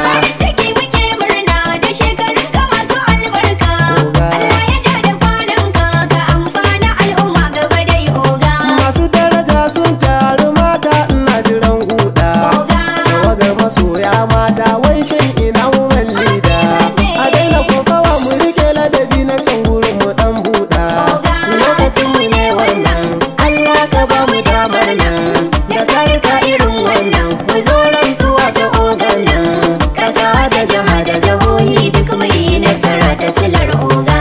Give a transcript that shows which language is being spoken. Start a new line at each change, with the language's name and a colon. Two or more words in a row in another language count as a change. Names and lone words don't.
Hausa: Farin ciki muke murna da shekarunka masu albarka. Oga. Allah ya ja da kwananka, ka amfana al'umma gaba dai oga. Masu daraja sun taru mata, ina jiran guda. Oga. Tawagar masoya mata, wai shin ina
English: woman leader? Happy birthday.
Hausa: A daina kokawa, mu rike ladabi na can gurin mu dan buɗa. Oga. Lokacin mu ne wannan, Allah ka ba mu damar nan. Da tsarika irin wannan, mu zo rantsuwa ta ogan nan. Kasa da jiha da jihohi duk mu yi nasara ta silar oga.